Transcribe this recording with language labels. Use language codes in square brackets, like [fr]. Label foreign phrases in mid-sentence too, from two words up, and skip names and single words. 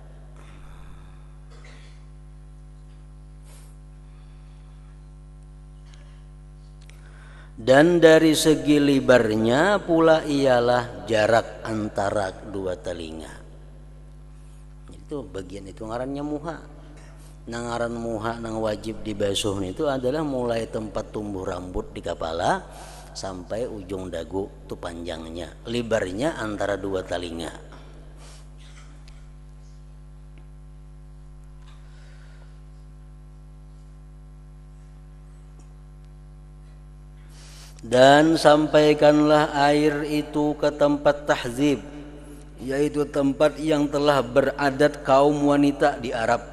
[id] Dan dari segi lebarnya pula ialah jarak antara 2 telinga. [bjn] Itu bagian itu ngarannya muha. [id] Nangaran muha nang wajib dibasuh itu adalah mulai tempat tumbuh rambut di kepala sampai ujung dagu itu panjangnya, lebarnya antara dua telinga. Dan sampaikanlah air itu ke tempat tahzib, yaitu tempat yang telah beradat kaum wanita di Arab.